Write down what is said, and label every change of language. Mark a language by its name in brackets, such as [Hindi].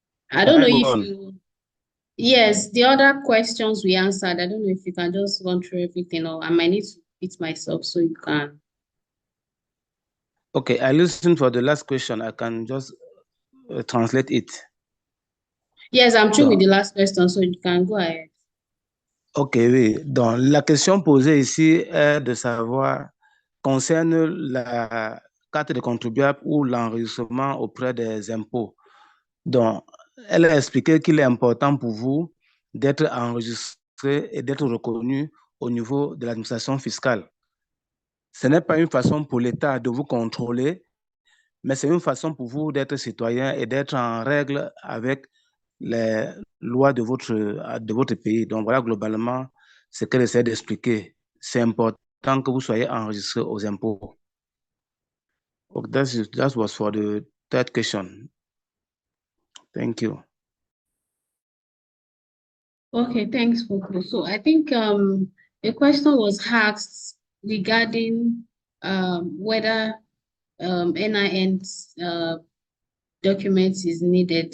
[English] I don't know if you, yes, the other questions we answered, I don't know if you can just run through everything, or I might need to repeat myself so you can. Okay, I listened for the last question. I can just translate it. Yes, I'm through with the last question, so you can go ahead. [French] Ok, oui. Donc, la question posée ici est de savoir, concerne la carte de contribuable ou l'enregistrement auprès des impôts. Donc, elle a expliqué qu'il est important pour vous d'être enregistré et d'être reconnu au niveau de l'administration fiscale. Ce n'est pas une façon pour l'État de vous contrôler, mais c'est une façon pour vous d'être citoyen et d'être en règle avec les lois de votre pays. Donc, voilà globalement ce qu'elle essaie d'expliquer. C'est important que vous soyez enregistré aux impôts. [English] Okay, that was for the third question. Thank you. Okay, thanks, Foko. So I think a question was asked regarding whether NIN documents is needed.